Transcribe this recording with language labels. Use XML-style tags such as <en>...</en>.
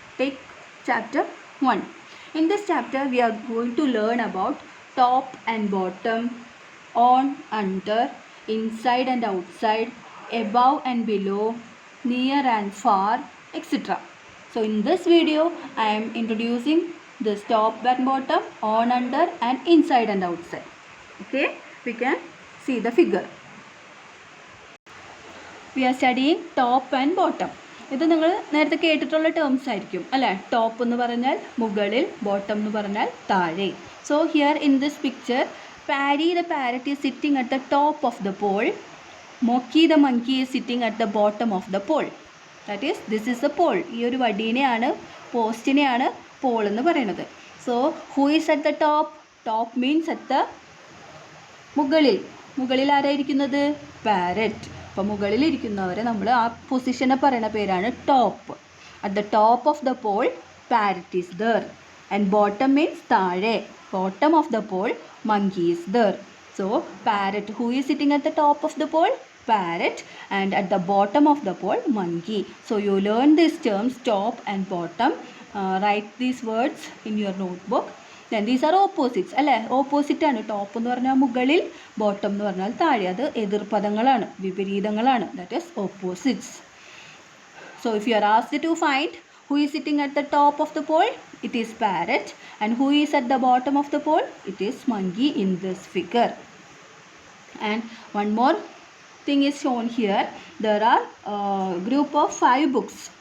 <en>Take chapter 1. In this chapter, we are going to learn about top and bottom, on, under, inside and outside, above and below, near and far, etc. So in this video, I am introducing this top and bottom, on, under and inside and outside. Okay, we can see the figure. We are studying top and bottom.</en> <ml>ഇത് നിങ്ങൾ നേരത്തെ കേട്ടിട്ടുള്ള terms ആയിരിക്കും അല്ലേ. Top എന്ന് പറഞ്ഞാൽ മുകളിൽ, bottom എന്ന് പറഞ്ഞാൽ താഴെ.</ml> <en>So here in this picture, Parry the parrot is sitting at the top of the pole. Mocky the monkey is sitting at the bottom of the pole. That is this is the pole.</en> <ml>ഈ ഒരു വടീനെയാണ്, പോസ്റ്റിനെയാണ് Paul എന്ന് പറയുന്നത്. So who is at the top? Top means at the മുകളിൽ. മുകളിൽ ആരായിരിക്കുന്നത്? Parrot. അപ്പോൾ മുകളിലിരിക്കുന്നവരെ നമ്മൾ ആ പൊസിഷനെ പറയുന്ന പേരാണ് top.</ml> <en>At the top of the pole parrot is there. And bottom means താഴെ. Bottom of the pole monkey is there. So parrot, who is sitting at the top of the pole? Parrot. And at the bottom of the pole, monkey. So you learn these terms, top and bottom. Write these words in your notebook. Then these are opposites അല്ലേ.</en> <ml>Opposite ആണ്. Top എന്ന് പറഞ്ഞാൽ മുകളിൽ, bottom എന്ന് പറഞ്ഞാൽ താഴെ. അത് എതിർപദങ്ങളാണ്, വിപരീതങ്ങളാണ്.</ml> <en>That is opposites. So if you are asked to find who is sitting at the top of the pole, it is parrot. And who is at the bottom of the pole? It is monkey in this figure. And one more thing is shown here. There are group of 5 books.</en>